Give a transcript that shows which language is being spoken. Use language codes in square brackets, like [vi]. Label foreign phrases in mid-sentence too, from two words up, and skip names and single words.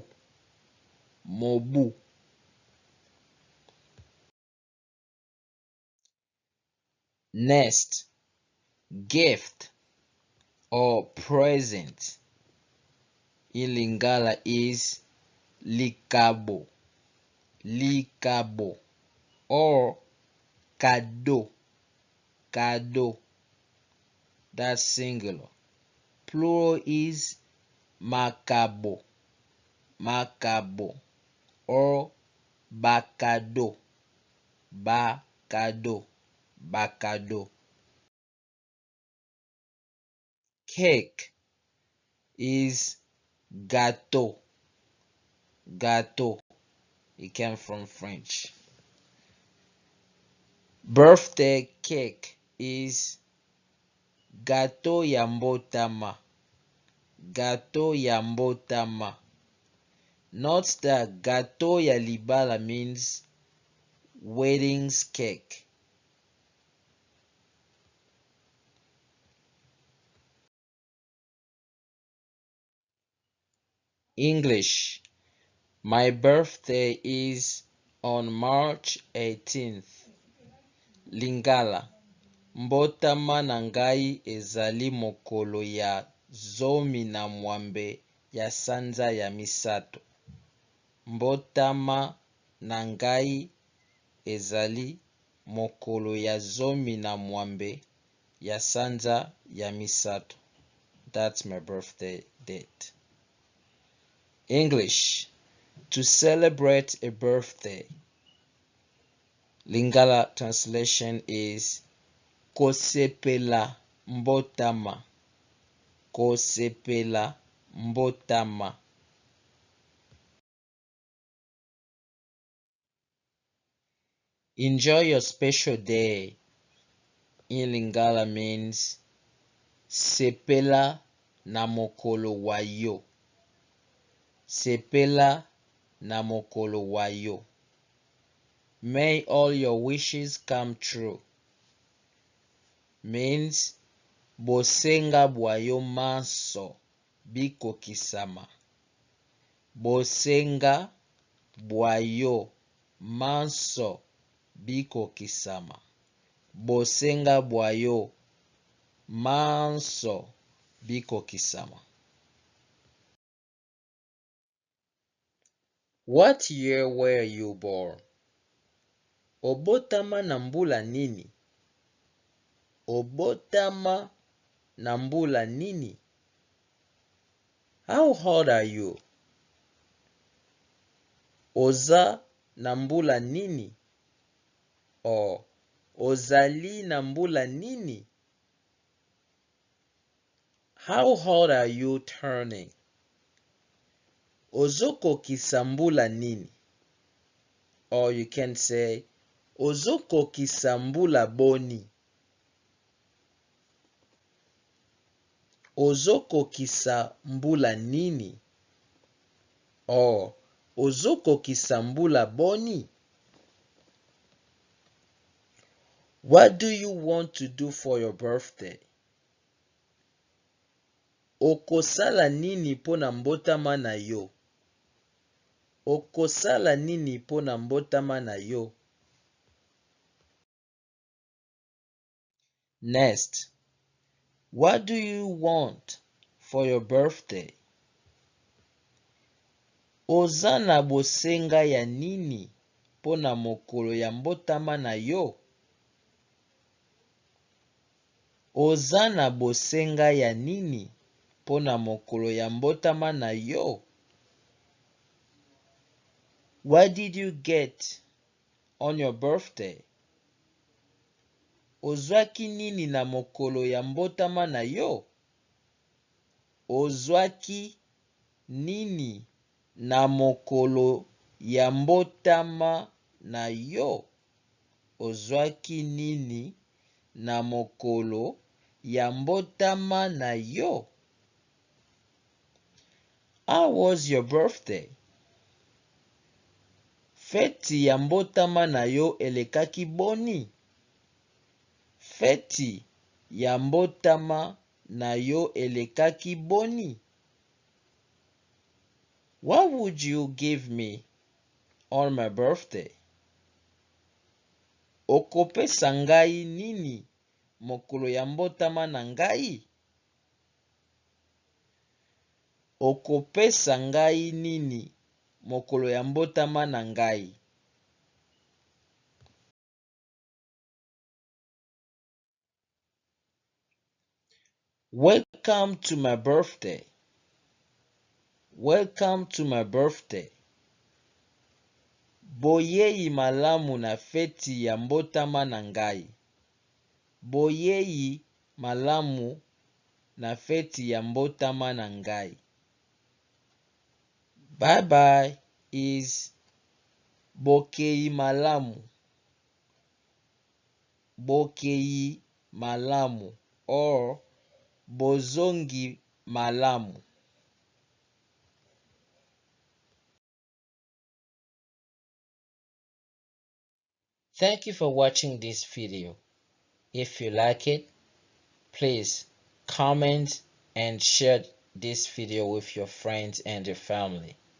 [en] Mobu. Next, gift or present in Lingala is [ln] likabo, likabo, [en] or [fr] cadeau, cadeau. [en] That's singular. Plural is [ln] macabo, macabo, [en] or [ln] bacado, bacado, bacado. [en] Cake is [fr] gâteau, gâteau. [en] It came from French. Birthday cake is [ln] gâteau ya mbotama, gâteau ya mbotama. [en] Note that [ln] gâteau ya libala [en] means wedding's cake. English. My birthday is on March 18th. Lingala. [ln] Mbotama na ngai ezali mokolo ya zomi na mwambe ya sanza ya misato. Mbotama na ngai ezali mokolo ya zomi na mwambe ya sanza ya misato. [en] That's my birthday date. English. To celebrate a birthday. Lingala translation is [ln] kosepela mbotama, kosepela mbotama. [en] Enjoy your special day in Lingala means [ln] sepela na mokolo wayo, sepela na mokolo wayo. [en] May all your wishes come true means bosenga bwayo manso bikokisama, bosenga bwayo manso bikokisama, bosenga bwayo manso bikokisama. What year were you born? [ln] Obotama na mbula nini? Obotama na mbula nini? [en] How old are you? [ln] Oza na mbula nini? Or ozali na mbula nini? [en] How old are you turning? [ln] Ozokokisa mbula nini? [en] Or you can say [ln] ozokokisa mbula boni. Ozokokisa mbula nini? Or ozokokisa mbula boni? [en] What do you want to do for your birthday? [ln] Okosala nini pona mbotama na yo? Okosala nini pona mbotama na yo? [en] Next, what do you want for your birthday? [ln] Oza na bosenga ya nini pona mokolo ya mbotama na yo? Oza na bosenga ya nini pona mokolo ya mbotama na yo? [en] What did you get on your birthday? [ln] Ozwaki nini na mokolo ya mbotama na yo? Ozwaki nini na mokolo ya mbotama na yo? Ozwaki nini na mokolo ya mbotama na yo? [en] How was your birthday? [ln] Feti ya mbotama na yo elekaki boni? Feti ya mbotama na yo elekaki boni? [en] What would you give me on my birthday? [ln] Okopesa ngai nini mokolo ya mbotama na ngai? Okopesa ngai nini mokolo ya mbotama na ngai. [en] Welcome to my birthday. Welcome to my birthday. [ln] Boyei malamu na feti ya mbotama na ngai. Boyei malamu na feti ya mbotama na ngai. [en] Bye bye is [ln] bokei malamu. Bokei malamu or bozongi malamu. [en] Thank you for watching this video. If you like it, please comment and share this video with your friends and your family.